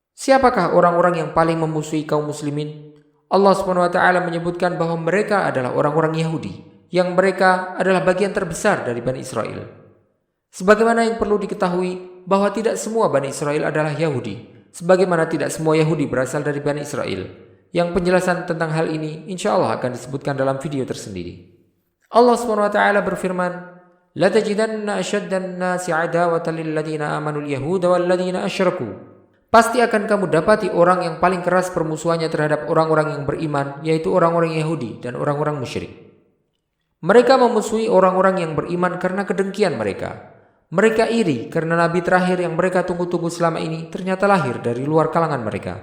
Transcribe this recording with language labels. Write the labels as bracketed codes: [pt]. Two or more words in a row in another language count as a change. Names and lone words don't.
[id] Siapakah orang-orang yang paling memusuhi kaum muslimin? Allah SWT menyebutkan bahwa mereka adalah orang-orang Yahudi, yang mereka adalah bagian terbesar dari Bani Israel. Sebagaimana yang perlu diketahui bahwa tidak semua Bani Israel adalah Yahudi, sebagaimana tidak semua Yahudi berasal dari Bani Israel. Yang penjelasan tentang hal ini [ar] إن شاء الله [id] akan disebutkan dalam video tersendiri. Allah SWT berfirman, [ar] "لا تجدن أشد الناس عداوة للذين آمنوا اليهود والذين أشركوا." [id] Pasti akan kamu dapati orang yang paling keras permusuhannya terhadap orang-orang yang beriman, yaitu orang-orang Yahudi dan orang-orang musyrik. Mereka memusuhi orang-orang yang beriman karena kedengkian mereka. Mereka iri karena Nabi terakhir yang mereka tunggu-tunggu selama ini ternyata lahir dari luar kalangan mereka.